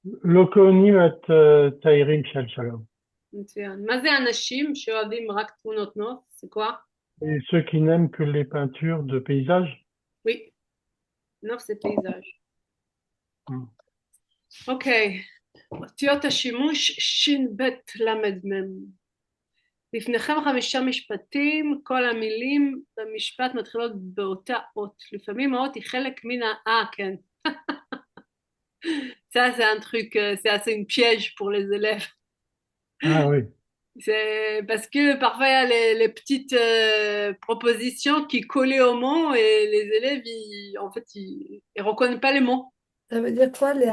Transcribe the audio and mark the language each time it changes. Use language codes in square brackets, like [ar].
[he] לא קונים את תיירים של שלום. מצוין. מה זה אנשים שאוהבים רק תמונות נוף? [fr] C'est quoi? Et ceux qui n'aiment que les peintures de paysages? Oui. [he] נוף זה paysage. Mm. אוקיי. אותיות השימוש ש"ב למ"מ. לפניכם 5 משפטים, כל המילים במשפט מתחילות באותה אות. לפעמים האות היא חלק מן כן. [fr] Ça, c'est un truc, c'est assez une piège pour les élèves. Ah oui. C'est parce que parfois il y a les petites propositions qui collaient au mot et les élèves, ils reconnaissent pas les mots. Ça veut dire quoi, les